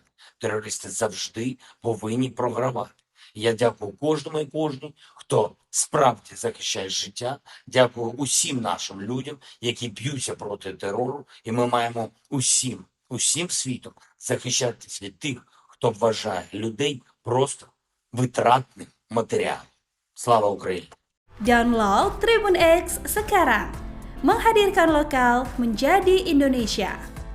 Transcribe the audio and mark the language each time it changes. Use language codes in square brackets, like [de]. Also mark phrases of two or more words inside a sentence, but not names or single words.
[uk] Терористи завжди повинні програвати. Я дякую кожному і кожній, хто справді захищає життя. Дякую усім нашим людям, які б'ються проти терору. І ми маємо усім світом захищатись від тих, хто вважає людей просто витратним матеріалом. Слава Україні! [id] Download Tribun X sekarang, menghadirkan lokal menjadi Indonesia.